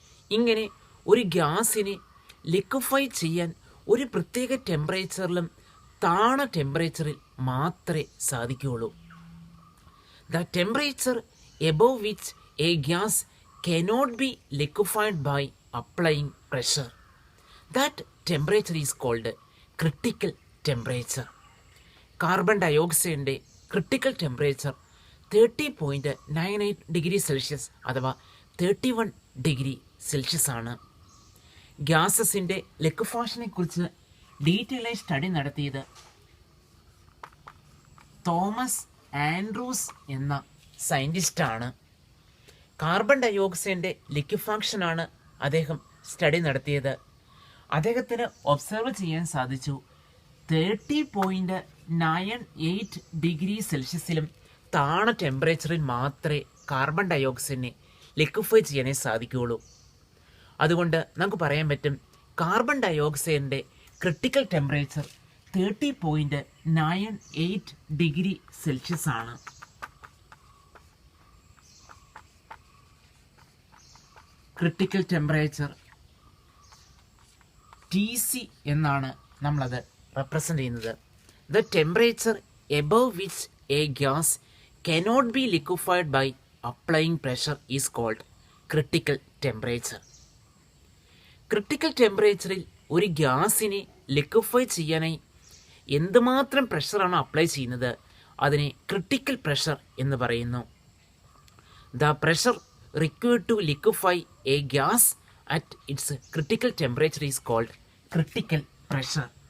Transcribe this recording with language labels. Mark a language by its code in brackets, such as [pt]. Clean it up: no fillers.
[ml] ഇങ്ങനെ ഒരു ഗ്യാസിനെ ലിക്വിഫൈ ചെയ്യാൻ ഒരു പ്രത്യേക ടെമ്പറേച്ചറിലും താണ ടെമ്പറേച്ചറിൽ മാത്രമേ സാധിക്കുകയുള്ളൂ. [en] The temperature above which a gas cannot be liquefied by applying pressure. That temperature is called critical temperature. [ml] Carbon ഡയോക്സൈഡിൻ്റെ critical temperature 30.98 degree Celsius അഥവാ 31 ഡിഗ്രി സെൽഷ്യസ് ആണ്. ഗ്യാസസിൻ്റെ ലിക്വിഫാഷനെ കുറിച്ച് ഡീറ്റെയിലായി സ്റ്റഡി നടത്തിയത് തോമസ് ആൻഡ്രൂസ് എന്ന സയൻറ്റിസ്റ്റാണ്. കാർബൺ ഡയോക്സൈഡിൻ്റെ ലിക്വിഫാക്ഷനാണ് അദ്ദേഹം സ്റ്റഡി നടത്തിയത്. അദ്ദേഹത്തിന് ഒബ്സർവ് ചെയ്യാൻ സാധിച്ചു 30.98 ഡിഗ്രി സെൽഷ്യസിലും താണ ടെമ്പറേച്ചറിൽ മാത്രമേ കാർബൺ ഡയോക്സൈഡിനെ ലിക്വിഫൈ ചെയ്യാനേ സാധിക്കുകയുള്ളൂ. അതുകൊണ്ട് നമുക്ക് പറയാൻ പറ്റും carbon ഡയോക്സൈഡിൻ്റെ critical temperature 30.98 degree Celsius ആണ്. ക്രിട്ടിക്കൽ ടെമ്പറേച്ചർ TC എന്നാണ് നമ്മളത് റെപ്രസെൻ്റ് ചെയ്യുന്നത്. [en] The temperature above which a gas cannot be liquefied by applying pressure is called critical temperature. [ml] Critical ടെമ്പറേച്ചറിൽ ഒരു ഗ്യാസിനെ ലിക്വിഫൈ ചെയ്യാനായി എന്തുമാത്രം പ്രഷറാണ് അപ്ലൈ ചെയ്യുന്നത് അതിനെ ക്രിട്ടിക്കൽ പ്രഷർ എന്ന് പറയുന്നു. [en] The pressure required to liquefy a gas at its critical temperature is called critical pressure.